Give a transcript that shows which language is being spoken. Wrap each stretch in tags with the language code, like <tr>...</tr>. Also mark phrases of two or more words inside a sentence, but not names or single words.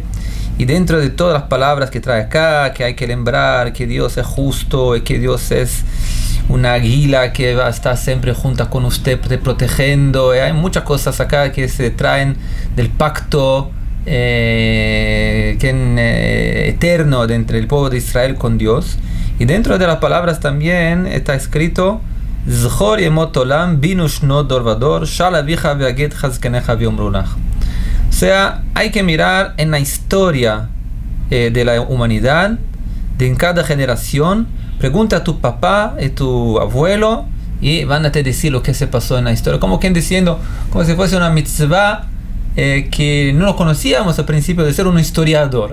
<es>Y dentro de todas las palabras que trae acá, que hay que lembrar que Dios es justo y que Dios es una águila que va a estar siempre junto con usted protegiendo, hay muchas cosas acá que se traen del pacto eterno entre el pueblo de Israel con Dios. Y dentro de las palabras también está escrito</es> <he>זכור ימות עולם בינו שנות דור ודור שאל אביך ויגדך זקניך ויאמרו לך.</he> <es>O sea, hay que mirar en la historia de la humanidad, en cada generación. Pregunta a tu papá y tu abuelo y van a te decir lo que se pasó en la historia, como quien diciendo, como si fuese una mitzvah que no lo conocíamos al principio, de ser un historiador.</es>